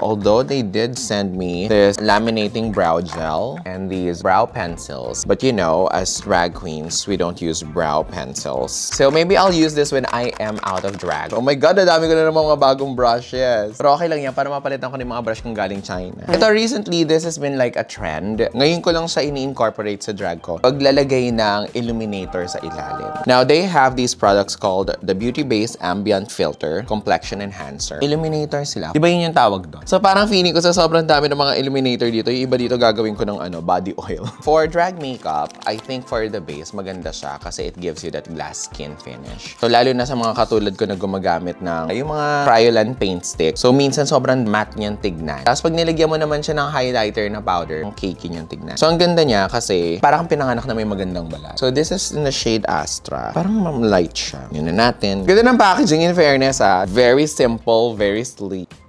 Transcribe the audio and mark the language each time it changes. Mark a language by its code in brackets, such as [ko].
[en] Although they did send me this laminating brow gel and these brow pencils. But you know, as drag queens, we don't use brow pencils. So maybe I'll use this when I am out of drag. Oh my God, [tl] nadami ko na naman mga bagong brushes. Pero okay lang yan, para mapalitan ko ng mga brush kong galing China. Ito, [en] recently, this has been like a trend. [tl] Ngayon ko lang siya ini-incorporate sa drag ko. Paglalagay ng illuminator sa ilalim. [en] Now, they have these products called the Beauty Base Ambient Filter Complexion Enhancer. [tl] Illuminator sila. Diba yun yung tawag doon? So parang feeling ko sa sobrang dami ng mga illuminator dito, yung iba dito gagawin ko ng body oil. [en] For drag makeup, I think for the base, [tl] maganda siya kasi [en] it gives you that glass skin finish. [tl] So lalo na sa mga katulad ko na gumagamit ng yung mga Kryolan paint stick. So minsan sobrang matte niyang tignan. Tapos pag nilagyan mo naman siya ng highlighter na powder, ang cakey niyang tignan. So ang ganda niya kasi parang pinanganak na may magandang balat. [en] So this is in the shade Astra. [tl] Parang light siya. Yun na natin. Ganda ng packaging, [en] in fairness, very simple, very sleek.